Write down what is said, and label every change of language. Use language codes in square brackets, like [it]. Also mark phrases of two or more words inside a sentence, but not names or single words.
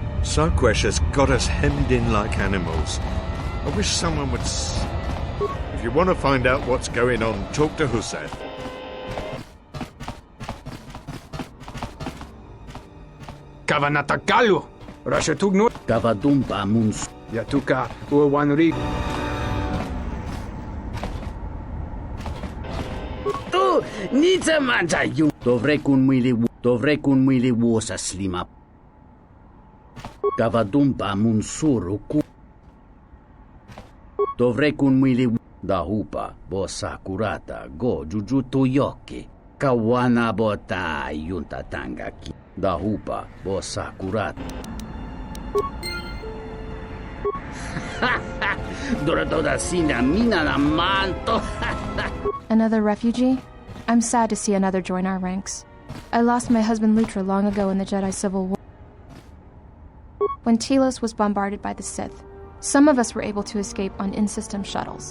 [en] Sarquesh has got us hemmed in like animals. I wish someone would... If you want to find out what's going on, talk to Husef. Kavanatakalu! Rashatugnu! Kavadumpa Muns. Yatuka Uwanri. Tu, nici manja you. Dovrei kun mwili wosa slima. Kavadumpa Munsuru ku. Dovrei kun mwili da hupa bosa kurata go jujutu yoki. Kawana bota yunta tangaki. Da hupa bosa kurata. Another refugee? I'm sad to see another join our ranks. I lost my husband Lutra long ago in the Jedi Civil War. When Telos was bombarded by the Sith, some of us were able to escape on in-system shuttles.